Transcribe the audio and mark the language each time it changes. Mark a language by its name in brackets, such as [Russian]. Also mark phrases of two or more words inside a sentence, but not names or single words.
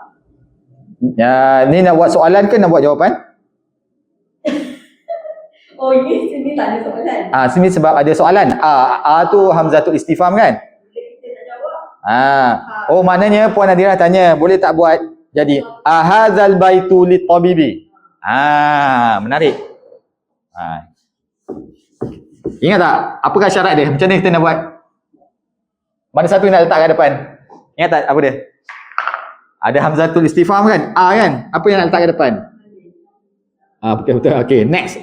[Malay] Ni nak buat soalan ke nak buat jawapan? Oh, sini tak ada soalan. Sini sebab ada soalan. Tu [Arabic] همزة الاستفهام [Malay] kan? Bila kita nak jawab. Oh, maknanya Puan Nadirah tanya, boleh tak buat jadi [Arabic] أهذا البيت للطبيب. [Malay] Menarik. Ingat tak? Apakah syarat dia? Macam mana kita nak buat? Mana satu nak letak kat depan? Ingat tak apa dia? Ada [Arabic] همزة الاستفهام [Malay] kan? Kan? Apa yang nak letak kat depan? Betul. Okey, next.